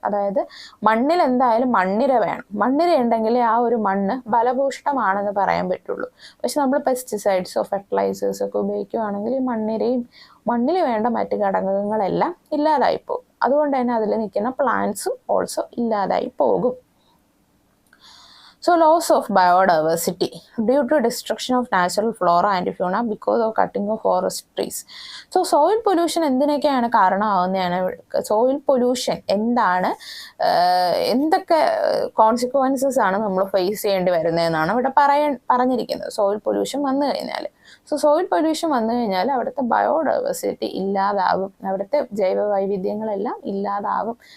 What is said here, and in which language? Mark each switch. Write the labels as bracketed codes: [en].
[ml] അതായത് മണ്ണിൽ എന്തായാലും മണ്ണിര വേണം. മണ്ണിര ഉണ്ടെങ്കിലേ ആ ഒരു മണ്ണ് ഫലഭൂഷ്ടമാണെന്ന് പറയാൻ പറ്റുള്ളൂ. പക്ഷെ നമ്മൾ പെസ്റ്റിസൈഡ്സോ ഫെർട്ടിലൈസേഴ്സോ ഒക്കെ ഉപയോഗിക്കുകയാണെങ്കിൽ ഈ മണ്ണിരയും മണ്ണിൽ വേണ്ട മറ്റ് ഘടകങ്ങളെല്ലാം ഇല്ലാതായി പോകും. അതുകൊണ്ട് തന്നെ അതിൽ നിൽക്കുന്ന പ്ലാന്റ്സും ഓൾസോ ഇല്ലാതായി പോകും. [en] So loss of biodiversity due to destruction of natural flora and fauna because of cutting of forest trees. [ml] So soil pollution എന്തിനൊക്കെയാണ് കാരണമാവുന്നതാണ്? Soil pollution എന്താണ്, എന്തൊക്കെ കോൺസിക്വൻസസ് ആണ് നമ്മൾ ഫേസ് ചെയ്യേണ്ടി വരുന്നതെന്നാണ് ഇവിടെ പറഞ്ഞിരിക്കുന്നത്. സോയിൽ പൊല്യൂഷൻ വന്നു കഴിഞ്ഞാൽ, സോയിൽ പൊല്യൂഷൻ വന്നു കഴിഞ്ഞാൽ അവിടുത്തെ ബയോഡൈവേഴ്സിറ്റി ഇല്ലാതാവും, അവിടുത്തെ ജൈവ വൈവിധ്യങ്ങളെല്ലാം ഇല്ലാതാവും.